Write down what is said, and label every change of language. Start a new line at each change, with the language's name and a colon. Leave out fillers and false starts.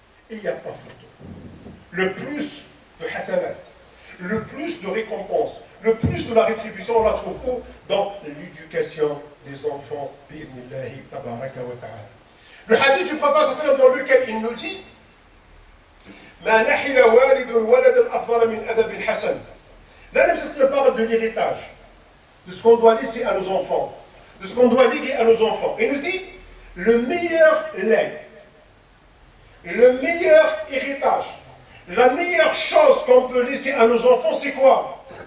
French: Il n'y a pas photo. Le plus de hasanat, le plus de récompense, le plus de la rétribution, on la trouve où? Dans l'éducation des enfants.
Arabic: Bi'idnillahi tabaraka wa ta'ala.
French: Le hadith du prophète dans lequel il nous dit
Arabic: ما نحل والد ولدا أفضل من أدب حسن.
French: Là, le Prophète parle de l'héritage, de ce qu'on doit laisser à nos enfants, de ce qu'on doit léguer à nos enfants. Et nous dit, le meilleur legs, le meilleur héritage, la meilleure chose qu'on peut laisser à nos enfants, c'est quoi?